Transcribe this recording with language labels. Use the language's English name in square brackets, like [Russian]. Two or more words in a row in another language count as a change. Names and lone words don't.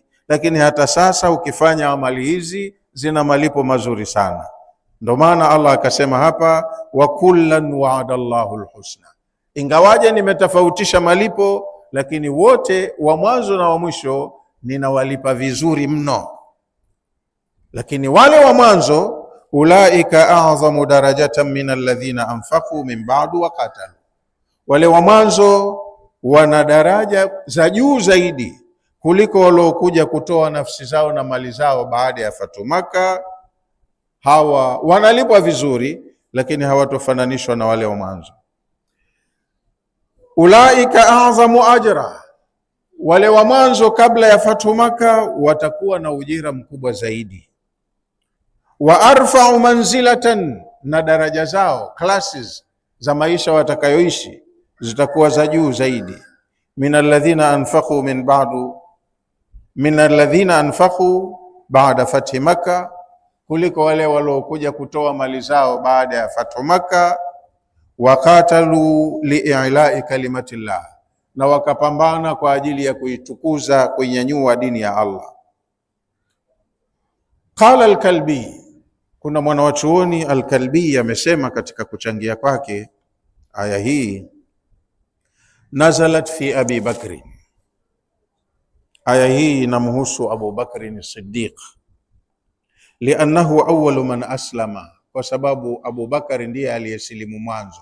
[Swahili] Lakini hata sasa ukifanya amali hizi zina malipo mazuri sana. Ndio maana Allah akasema hapa, [Arabic] وكلا وعد الله الحسنى. [Swahili] Ingawaje nimetofautisha malipo, lakini wote wa mwanzo na wa mwisho ninawalipa vizuri mno. Lakini wale wa mwanzo, [Arabic] أولئك أعظم درجة من الذين أنفقوا من بعد وقاتلوا, [Swahili] wale wa mwanzo wana daraja za juu zaidi kuliko waliokuja kutoa nafsi zao na mali zao baada ya fathu Maka. Hawa wanalipwa vizuri, lakini hawatofananishwa na wale wa mwanzo. [Arabic] أولئك أعظم أجرا, [Swahili] wale wa mwanzo kabla ya fathu Maka watakuwa na ujira mkubwa zaidi. [Arabic] وأرفع منزلة, [Swahili] na daraja zao, classes za maisha watakayoishi zitakuwa za juu zaidi. [Arabic] من الذين أنفقوا من بعد من الذين أنفقوا بعد فتح مكة, [Swahili] kuliko wale waliokuja kutoa mali zao baada ya fathu Makkah. [Arabic] وقاتلوا لإعلاء كلمة الله, [Swahili] na wakapambana kwa ajili ya kuitukuza, kuinyanyua dini ya Allah. [Arabic] قال الكلبي, [Swahili] kuna mwanawachuoni al-Kalbi amesema katika kuchangia kwake aya hii, [Arabic] نزلت في أبي بكر, [Swahili] aya hii inamhusu Abu Bakri as-Siddiq, [Arabic] لأنه أول من أسلم, [Swahili] kwa sababu Abu Bakari ndiye aliyesilimu mwanzo.